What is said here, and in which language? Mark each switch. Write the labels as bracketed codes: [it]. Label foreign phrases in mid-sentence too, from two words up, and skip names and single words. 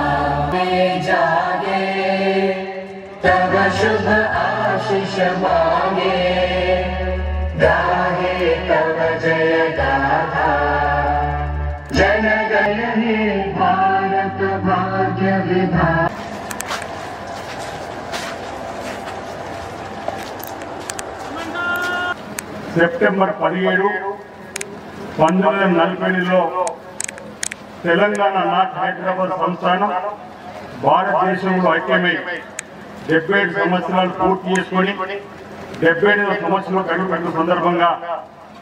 [bn] জাগে তব শুভ আশিস মাগে, গাহে তব জয় গাথা, জন গণ হে ভারত ভাগ্য বিধাতা. [te] సెప్టెంబర్ 17, 1948లో తెలంగాణ నాట్ హైదరాబాద్ సంస్థానం భారతదేశంలో ఐక్యమై 77 సంవత్సరాలు పూర్తి చేసుకొని 77వ సంవత్సరంలో అడుగుపెట్టిన సందర్భంగా